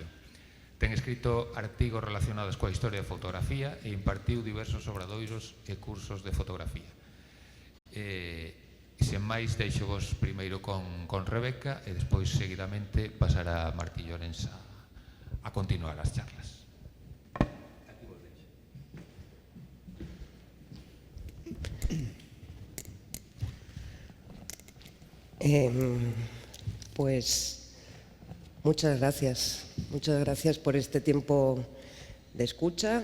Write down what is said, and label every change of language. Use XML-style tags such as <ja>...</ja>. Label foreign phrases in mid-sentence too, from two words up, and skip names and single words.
<gl>Ten escrito artigos relacionados coa historia da fotografía e impartiu diversos obradoiros e cursos de fotografía. Sen máis, deixo vos primeiro con Rebeca e despois seguidamente pasar a Martí Llorens a continuar as charlas.</gl> <es>Pues muchas gracias por este tiempo de escucha.</es>